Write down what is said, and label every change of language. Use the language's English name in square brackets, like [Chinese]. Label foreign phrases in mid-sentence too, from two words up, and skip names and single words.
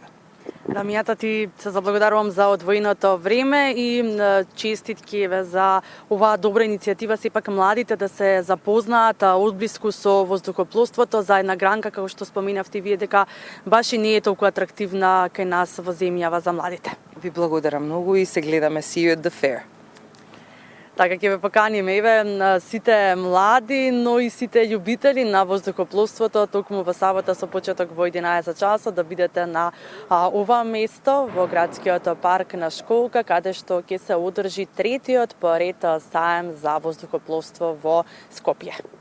[Macedonian] Дамијата, ти се заблагодарувам за одвоеното време и честитки за оваа добра иницијатива, сепак младите да се запознаат одблиску со воздухопловството, за една гранка, како што споменавте вие, дека баш и не е толку атрактивна кај нас во земјава за младите. Ви благодарам многу и се гледаме [English] See you at the fair. [Macedonian] Така ќе ве поканиме еве сите млади, но и сите љубители на воздухопловството токму во сабота со почеток во 11 часот да бидете на ова место во градскиот парк на Школка, каде што ќе се одржи третиот поред саем за воздухопловство во Скопје.